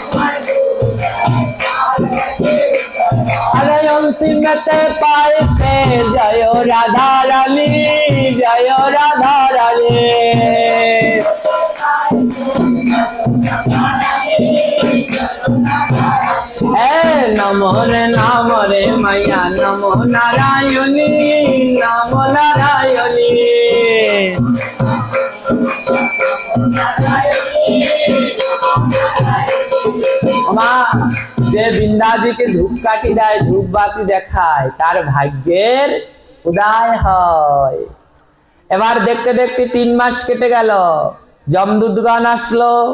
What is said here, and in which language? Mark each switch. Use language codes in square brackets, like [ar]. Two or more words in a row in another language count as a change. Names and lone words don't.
[hi] अरे अंतिम ते पाए से जयो राधा रानी, जयो राधा रानी। नमो रे मैया नमो नारायणी, नमो नारायणी। [bn] যে বৃন্দাজিকে ধূপকাঠি দেয়, ধূপবাতি দেখায়, তার ভাগ্যের উদয় হয়। এবার দেখতে দেখতে 3 মাস কেটে গেল, যমদূতগণ আসলো।